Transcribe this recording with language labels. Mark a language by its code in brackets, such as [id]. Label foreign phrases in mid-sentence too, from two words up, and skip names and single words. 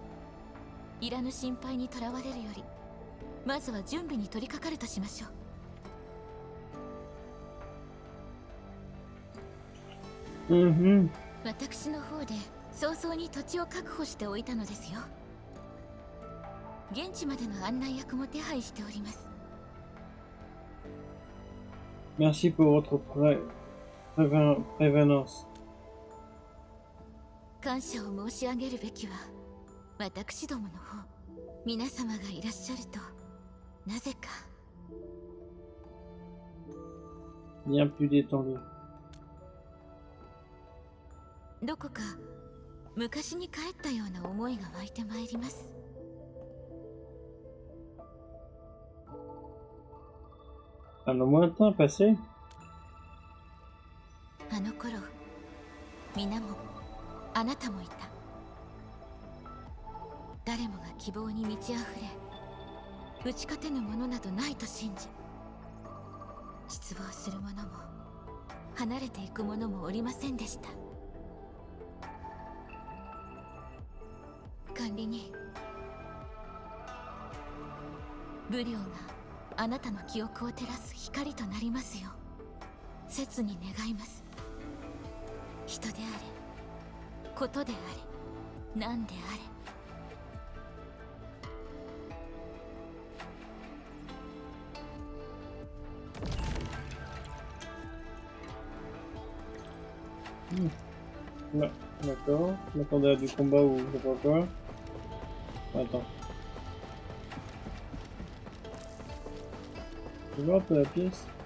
[ja] いらぬ心配にとらわれるより、まずは準備に取り掛かるとしましょう。私の方で早々に土地を確保しておいたのですよ。現地までの案内役も手配しております。 [fr] Merci pour votre prévenance. [ja] 感謝を申し上げるべきは私どもの方。皆様がいらっしゃるとなぜか。 [fr] Bien plus détendu. [ja] どこか昔に帰ったような思いが湧いてまいります。 [fr] À le lointain passé? [ja] あの頃、皆もあなたもいた。誰もが希望に満ち溢れ、打ち勝てぬものなどないと信じ、失望する者も離れていく者もおりませんでした。管理人、武領があなたの記憶を照らす光となりますよう切に願います。人であれ、ことであれ、何であれ。 [fr] Ouais, d'accord. Je m'attendais à du combat ou je sais pas quoi. Attends. Tu vois un peu la pièce?